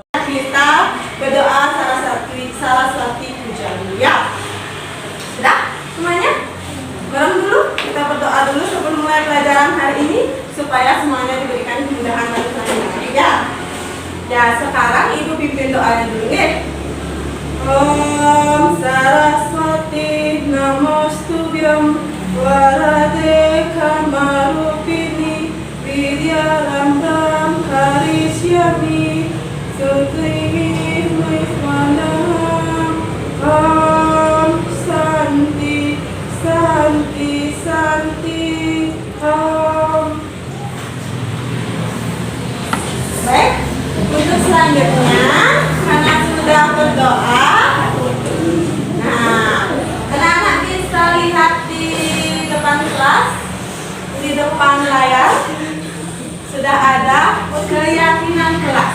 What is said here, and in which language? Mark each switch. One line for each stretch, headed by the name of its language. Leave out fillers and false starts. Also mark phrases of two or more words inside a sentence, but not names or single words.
Indonesian: Kita berdoa Saraswati puja dulu ya. Sudah semuanya? Bareng dulu, kita berdoa dulu sebelum mulai pelajaran hari ini supaya semuanya diberikan kemudahan dan kelancaran ya. Ya, sekarang Ibu pimpin doanya dulu nih.
Sanskrit: Om Saraswati Namostubhyam Warade Kamarupini Vidyarantam Karishyami Sutrimi Muismanam Om Santi Santi Santi Om.
Indonesian: Baik, untuk selanjutnya karena sudah berdoa, nah anak-anak bisa lihat di depan kelas, di depan layar sudah ada keyakinan kelas.